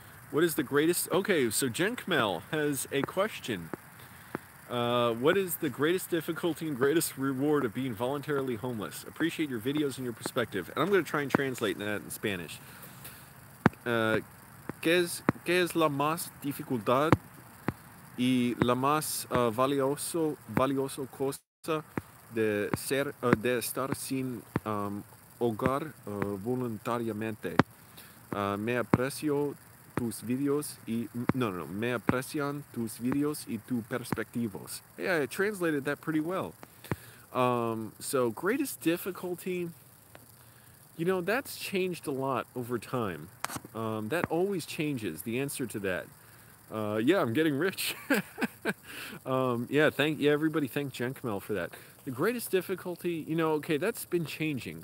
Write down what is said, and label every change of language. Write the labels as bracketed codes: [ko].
[en] What is the greatest? Okay, so Jenkmel has a question. What is the greatest difficulty and greatest reward of being voluntarily homeless? Appreciate your videos and your perspective. And I'm going to try and translate that in Spanish. [es] ¿Qué es la más dificultad y la más valioso cosa de estar sin hogar voluntariamente? Me aprecio tus videos y me aprecian tus videos y tus perspectivos. [en] Yeah, I translated that pretty well. So greatest difficulty, that's changed a lot over time. That always changes, the answer to that. Yeah, I'm getting rich. Everybody thank Jenkmel for that. The greatest difficulty, okay, that's been changing.